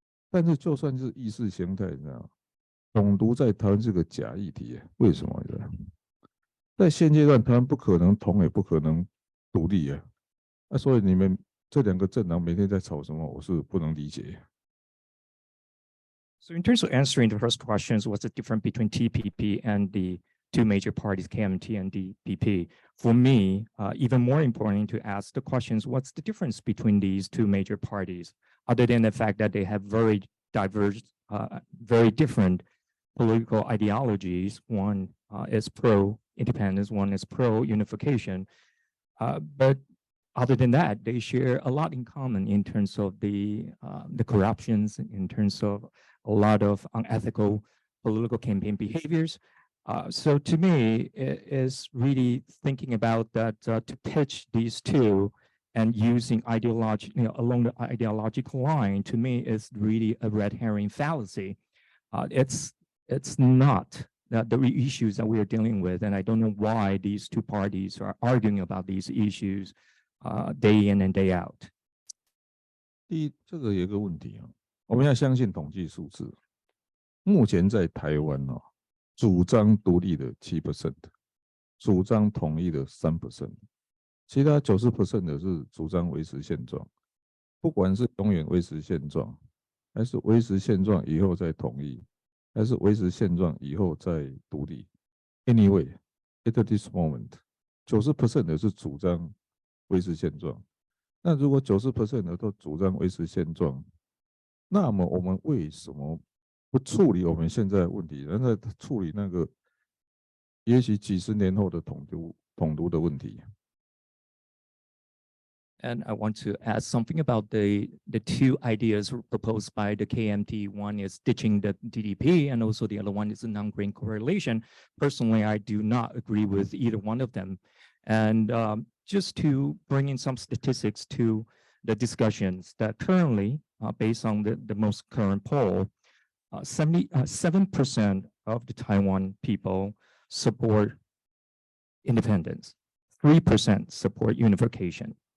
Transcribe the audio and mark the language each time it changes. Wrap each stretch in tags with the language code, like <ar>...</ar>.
<zh>但是就算是意识形态，你知道吗？统独在台湾是个假议题，为什么？在现阶段，台湾不可能统也不可能独立所以你们这2个政党每天在吵什么，我是不能理解。</zh> <en>So in terms of answering the first questions, what's the difference between TPP and the 2 major parties, KMT and DPP? For me, even more important to ask the questions, what's the difference between these 2 major parties, other than the fact that they have very diverse, very different political ideologies. One is pro-independence, one is pro-unification. But other than that, they share a lot in common in terms of the corruptions, in terms of a lot of unethical political campaign behaviors. So to me, it is really thinking about that to pitch these 2 and using along the ideological line, to me, is really a red herring fallacy. It's not the issues that we are dealing with, and I don't know why these 2 parties are arguing about these issues day in and day out.</en> <zh>第一，这个有一个问题我们要相信统计数字。目前在台湾主张独立的7%，主张统一的3%，其他90% 的是主张维持现状。不管是永远维持现状，还是维持现状以后再统一，还是维持现状以后再独立 ？</zh> <en>Anyway, at this moment,</en> <zh>90% 的是主张维持现状。那如果90% 的都主张维持现状，那么我们为什么不处理我们现在的问题，然后再处理那个也许几十年后的统独的问题？</zh> <en>And I want to add something about the two ideas proposed by the KMT. One is ditching the DDP, and also the other one is a non-grain correlation. Personally, I do not agree with either one of them. And just to bring in some statistics to the discussions, that currently, based on the most current poll, 77% of the Taiwan people support independence, 3% support unification.</en>